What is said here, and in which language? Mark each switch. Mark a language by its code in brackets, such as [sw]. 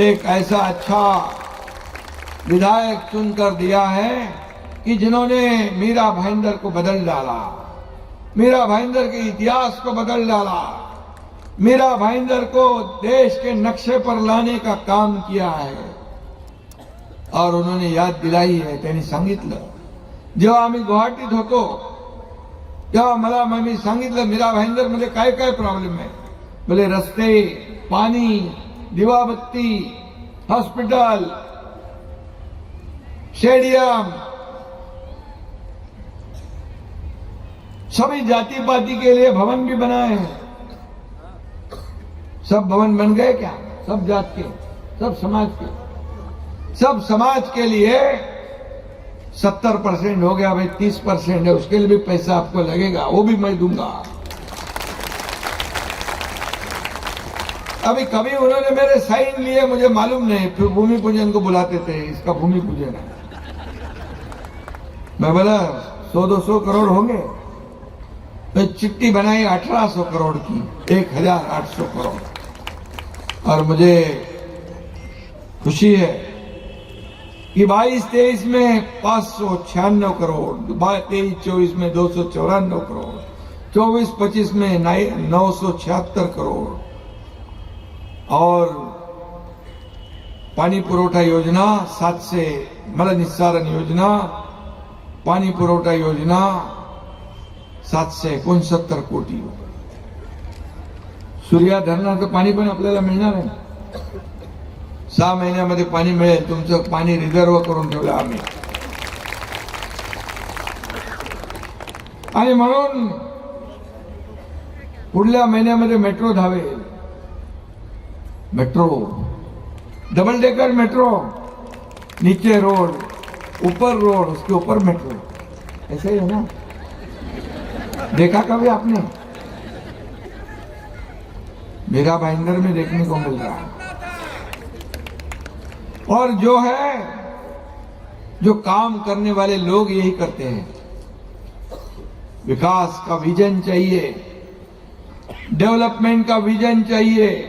[hi] एक ऐसा अच्छा विधायक चुन कर दिया है कि जिन्होंने मीरा भाईंदर को बदल डाला, मीरा भाईंदर के इतिहास को बदल डाला, मीरा भाईंदर को देश के नक्शे पर लाने का काम किया है। और उन्होंने याद दिलाई है, [mr] त्यांनी सांगितलं, जेव्हा आम्ही गुवाहाटीत होतो तेव्हा मला मी सांगितलं मीरा भाईंदर मध्ये काय काय प्रॉब्लेम आहे, बोले रस्ते, पाणी, दिवाबत्ती, हॉस्पिटल, स्टेडियम, [hi] सभी जाति पाति के लिए भवन भी बनाए हैं। सब भवन बन गए क्या? सब जात के, सब समाज के, सब समाज के लिए 70% हो गया, भाई 30% है, उसके लिए भी पैसा आपको लगेगा, वो भी मैं दूंगा। अभी कभी उन्होंने मेरे साइन लिए मुझे मालूम नहीं, फिर भूमि पूजन को बुलाते थे, इसका भूमि पूजन है। मैं बोला 100-200 करोड़ होंगे, तो चिट्ठी बनाई 1800 करोड़ की, 1800 करोड़। और मुझे खुशी है कि 22-23 में 596 करोड़, 23-24 में 294 करोड़, 24-25 में 976 करोड़, और पानी पुरवठा योजना 700, मल निस्सारण योजना, [mr] पाणी पुरवठा योजना 769 कोटी। सूर्या धरणाचं पाणी पण आपल्याला मिळणार आहे, 6 महिन्यामध्ये पाणी मिळेल, तुमचं पाणी रिझर्व करून ठेवलं आम्ही। आणि म्हणून पुढल्या महिन्यामध्ये मेट्रो धावेल, [hi] मेट्रो, डबल डेकर मेट्रो, नीचे रोड, ऊपर रोड, उसके ऊपर मेट्रो, ऐसे ही है ना? देखा कभी आपने? मीरा भाईंदर में देखने को मिल रहा है। और जो है, जो काम करने वाले लोग यही करते हैं। विकास का विजन चाहिए, डेवलपमेंट का विजन चाहिए।